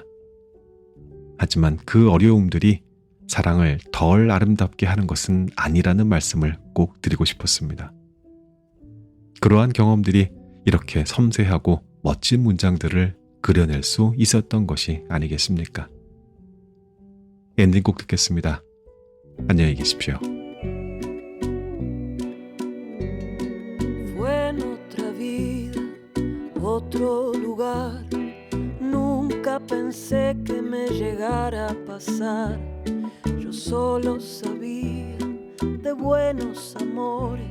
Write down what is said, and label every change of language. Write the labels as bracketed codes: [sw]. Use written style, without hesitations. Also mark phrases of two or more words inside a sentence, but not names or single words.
[ko] 하지만 그 어려움들이 사랑을 덜 아름답게 하는 것은 아니라는 말씀을 꼭 드리고 싶었습니다. 그러한 경험들이 이렇게 섬세하고 멋진 문장들을 그려낼 수 있었던 것이 아니겠습니까? 엔딩곡 듣겠습니다. 안녕히 계십시오. [es] Fue en otra vida, otro lugar, Nunca pensé que me llegara a pasar. Yo solo sabía de buenos amores.